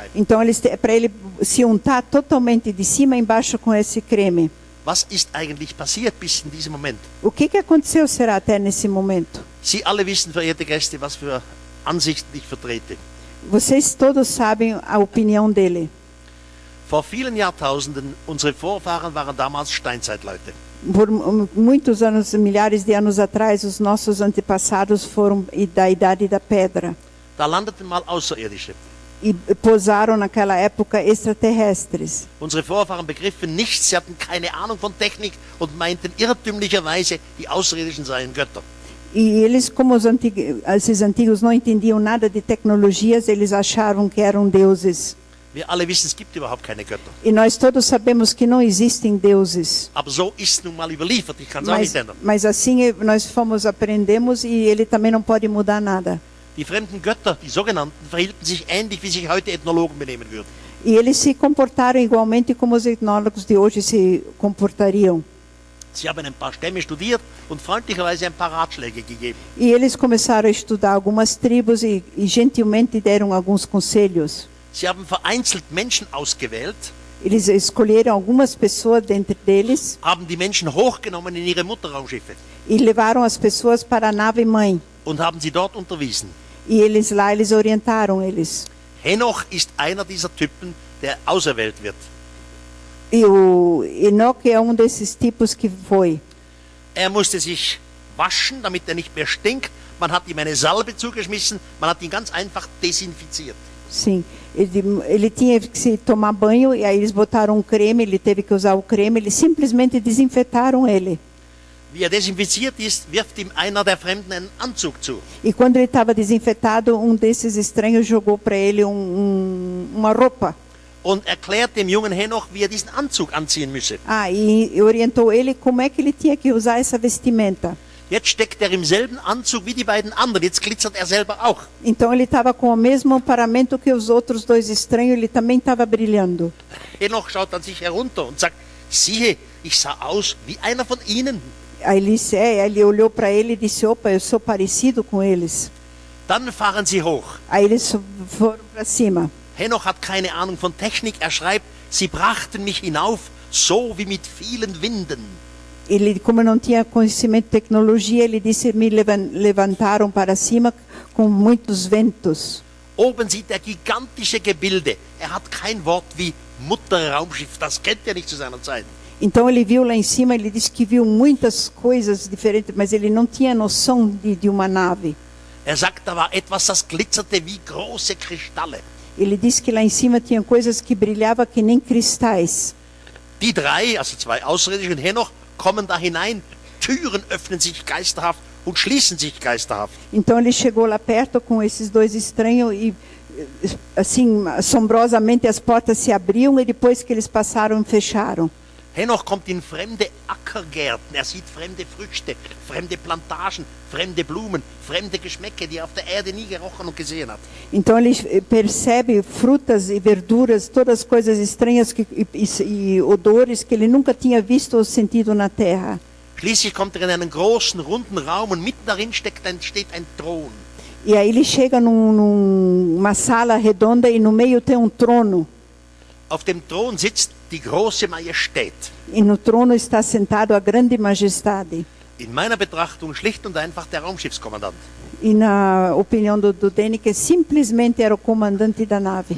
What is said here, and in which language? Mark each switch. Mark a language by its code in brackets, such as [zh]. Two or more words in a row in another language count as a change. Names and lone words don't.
[pt] Então eles para ele se untar totalmente de cima a embaixo com esse creme. [de] Was ist eigentlich passiert bis in diesem Moment? [pt] O que aconteceu será até nesse momento? [de] Sie alle wissen, verehrte Gäste, was für Ansichten ich vertrete. [pt] Vocês todos sabem a opinião dele. [de] Vor vielen Jahrtausenden, unsere Vorfahren waren damals Steinzeitleute. [pt] Por muitos anos, milhares de anos atrás, os nossos antepassados foram da idade da pedra. [de] Da landeten mal Außerirdische. [pt] E pousaram naquela época extraterrestres. [de] Unsere Vorfahren begriffen nichts, sie hatten keine Ahnung von Technik und meinten irrtümlicherweise, die Außerirdischen seien Götter. [pt] E eles, como esses antigos não entendiam nada de tecnologias, eles achavam que eram deuses. [de] Wir alle wissen, es gibt überhaupt keine Götter. [pt] E nós todos sabemos que não existem deuses. [de] Aber so ist nun mal überliefert, ich kann es auch nicht ändern. [pt] Mas assim nós aprendemos e ele também não pode mudar nada. [de] Die fremden Götter, die sogenannten, verhielten sich ähnlich, wie sich heute Ethnologen benehmen würden. [pt] E eles se comportaram igualmente como os etnólogos de hoje se comportariam. [de] Sie haben ein paar Stämme studiert und freundlicherweise ein paar Ratschläge gegeben. [pt] E eles começaram a estudar algumas tribos e gentilmente deram alguns conselhos. [de] Sie haben vereinzelt Menschen ausgewählt, [pt] Eles escolheram algumas pessoas dentre deles [de] haben die Menschen hochgenommen in ihre Mutterraumschiffe [pt] e levaram as pessoas para a nave mãe. [de] und haben sie dort unterwiesen. [pt] E eles orientaram eles. [de] Henoch ist einer dieser Typen, der auserwählt wird. [pt] E o Enoque é desses tipos que foi. [de] Er musste sich waschen, damit er nicht mehr stinkt. Man hat ihm eine Salbe zugeschmissen, man hat ihn ganz einfach desinfiziert. [pt] Sim, ele tinha que se tomar banho e aí eles botaram um creme, ele teve que usar o creme, eles simplesmente desinfetaram ele. [de] Wie er desinfiziert ist, wirft ihm einer der Fremden einen Anzug zu. [pt] E quando ele estava desinfetado, desses estranhos jogou para ele uma roupa. [de] Und erklärt dem jungen Henoch, wie er diesen Anzug anziehen müsse. [pt] E orientou ele como é que ele tinha que usar essa vestimenta. [de] Jetzt steckt er im selben Anzug wie die beiden anderen. Jetzt glitzert er selber auch. [pt] Então ele estava com o mesmo paramento que os outros dois estranhos, ele também estava brilhando. [de] Henoch schaut an sich herunter und sagt, siehe, ich sah aus wie einer von ihnen. [pt] Aí ele olhou para ele e disse, opa, eu sou parecido com eles. [de] Dann fahren sie hoch. [pt] Aí eles foram para cima. [de] Henoch hat keine Ahnung von Technik. Er schreibt, sie brachten mich hinauf, so wie mit vielen Winden. [pt] Ele, como não tinha conhecimento de tecnologia, ele disse, me levantaram para cima com muitos ventos. [de] Oben sieht er gigantische Gebilde. Er hat kein Wort wie Mutterraumschiff. Das kennt er nicht zu seiner Zeit. [pt] Então ele viu lá em cima, ele disse que viu muitas coisas diferentes, mas ele não tinha noção de uma nave. [de] Er sagt, da war etwas, das glitzerte wie große Kristalle. [pt] Ele disse que lá em cima tinha coisas que brilhavam que nem cristais. [de] Die drei, also zwei Außerirdische und Henoch, kommen da hinein. Türen öffnen sich geisterhaft und schließen sich geisterhaft. [pt] Então ele chegou lá perto com esses dois estranhos e assim assombrosamente as portas se abriam e depois que eles passaram fecharam. [de] Henoch kommt in fremde Ackergärten, er sieht fremde Früchte, fremde Plantagen, fremde Blumen, fremde Geschmäcke, die er auf der Erde nie gerochen und gesehen hat. [pt] Então ele percebe frutas e verduras, todas coisas estranhas e odores que ele nunca tinha visto ou sentido na terra. [de] Schließlich kommt er in einen großen, runden Raum und mitten darin steht ein Thron. [pt] E aí ele chega numa sala redonda e no meio tem um trono. [de] Auf dem Thron sitzt die große Majestät. [pt] E no trono está sentado a grande majestade. [de] In meiner Betrachtung schlicht und einfach der Raumschiffskommandant. [pt] E na opinião do Däniken, simplesmente era o comandante da nave.